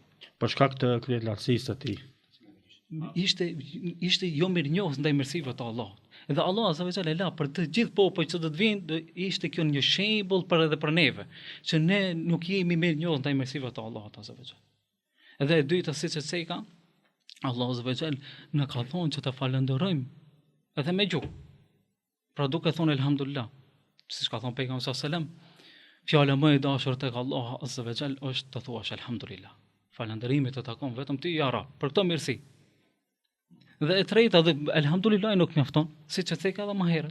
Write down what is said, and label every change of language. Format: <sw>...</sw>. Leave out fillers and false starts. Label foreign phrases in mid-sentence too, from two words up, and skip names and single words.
<sq>Për shkak të këtyre lartësisë së tij. Ishte jo mirënjohës ndaj mirësive të Allahut. Dhe Allah</sq> <ar>عز وجل</ar> <sq>e la për të gjithë popujt që do të vinë, ishte kjo një shembull për edhe për neve, që ne nuk jemi mirënjohës ndaj mirësive të Allahut</sq> <ar>عز وجل.</ar> <sq>Edhe e dyta siç e theka, Allah</sq> <ar>عز وجل</ar> <sq>na ka thonë që të falënderojmë edhe me gjuhë. Pra duke thonë elhamdulillah, siç ka thonë pejgamberi</sq> <ar>صلى الله عليه وسلم,</ar> <sq>fjala më e dashur tek Allah</sq> <ar>عز وجل</ar> <sq>është të thuash elhamdulillah. Falënderimi të takon vetëm ty</sq> <ar>يا رب</ar> <sq>për këtë mirësi. Dhe e treta dhe elhamdulillah nuk mjafton, siç e theka edhe më herët.</sq>